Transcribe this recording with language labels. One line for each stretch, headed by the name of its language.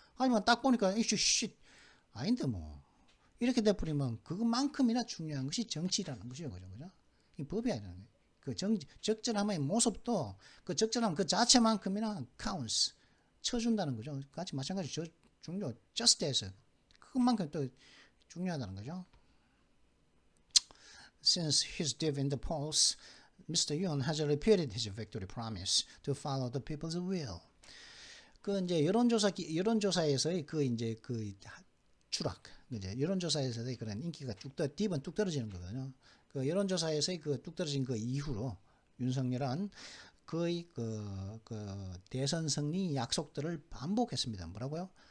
Korean: 하지만 딱 보니까 이씨 아닌데 뭐 이렇게 돼버리면 그것만큼이나 중요한 것이 정치라는 것이죠, 그죠? 이 법이 아니라는 거예요. 그 적절함의 모습도 그 적절함 그 자체만큼이나 counts 쳐준다는 거죠. 같이 마찬가지 중요 just as 그것만큼 또 중요하다는 거죠.
English: Since his death in the polls, Mr. Yoon has repeated his victory promise to follow the people's will.
Korean: 그 이제 여론조사에서의 그 이제 그 추락, 이제 여론조사에서의 그런 인기가 딥은 뚝 떨어지는 거거든요. 그 여론조사에서의 그 뚝 떨어진 그 이후로 윤석열은 거의 그 대선 승리 약속들을 반복했습니다. 뭐라고요?